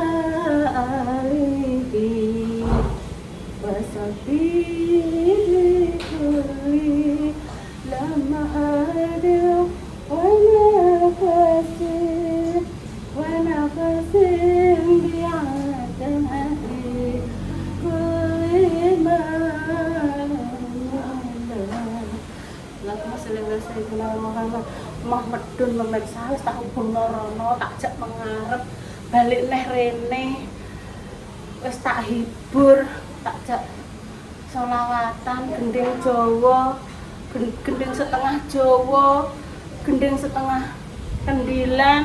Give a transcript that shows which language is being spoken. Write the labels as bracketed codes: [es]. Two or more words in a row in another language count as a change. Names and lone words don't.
[ar] آله وصحبه كل لما حاضر ونفسه ونفس بعدد كل اللهم صل على سيدنا محمد. [jv] Medun memeriksa wis tak hubungno rono, tak jak mengarep balik neh rene. Wis tak hibur, tak jak selawatan gending Jawa, gending setengah Jawa, gending setengah kendilan.